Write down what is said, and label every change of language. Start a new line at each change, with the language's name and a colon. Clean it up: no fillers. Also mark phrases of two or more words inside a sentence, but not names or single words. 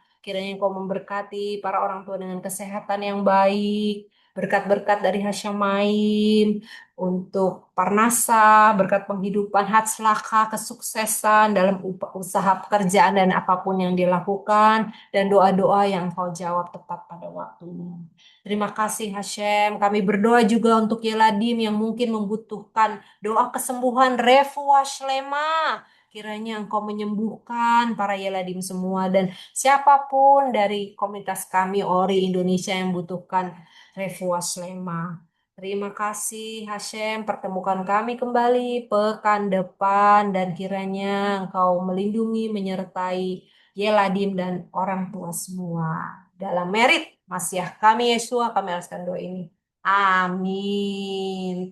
Indonesian: Kiranya Engkau memberkati para orang tua dengan kesehatan yang baik, berkat-berkat dari Hasyamaim, untuk Parnasa, berkat penghidupan, hatslaka, kesuksesan dalam usaha pekerjaan dan apapun yang dilakukan, dan doa-doa yang Engkau jawab tepat pada waktunya. Terima kasih Hashem. Kami berdoa juga untuk Yeladim yang mungkin membutuhkan doa kesembuhan
Hebrew: רפואה שלמה.
Indonesian: Kiranya Engkau menyembuhkan para Yeladim semua dan siapapun dari komunitas kami Ori Indonesia yang membutuhkan
Hebrew: רפואה שלמה.
Indonesian: Terima kasih Hashem, pertemukan kami kembali pekan depan dan kiranya Engkau melindungi, menyertai Yeladim dan orang tua semua. Dalam merit Masiah kami Yesua, kami alaskan doa ini. Amin.